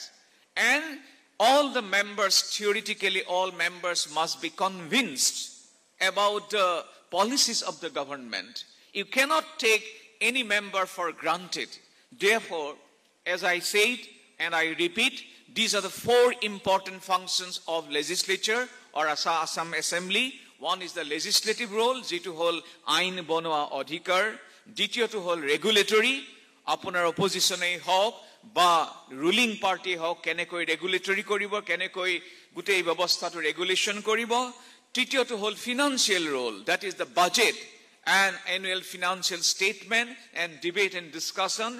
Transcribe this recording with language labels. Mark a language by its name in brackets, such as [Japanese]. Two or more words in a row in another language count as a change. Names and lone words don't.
[English] And all the members, theoretically all members must be convinced about the policies of the government. You cannot take any member for granted. Therefore, as I said, and I repeat, these are the 4 important functions of legislature or Assam Assembly. One is the legislative role, [Assamese] যিটো হ'ল আইন বনোৱা অধিকাৰ. Ditiyotu hol regulatory, apunar opposition ei hok ba [English] ruling party [Assamese] হওক কেনেকৈ regulatory কৰিব, কেনেকৈ গোটেই ব্যৱস্থা regulation কৰিব. তৃতীয়টো হ'ল [English] financial role, that is the budget and annual financial statement and debate and discussion.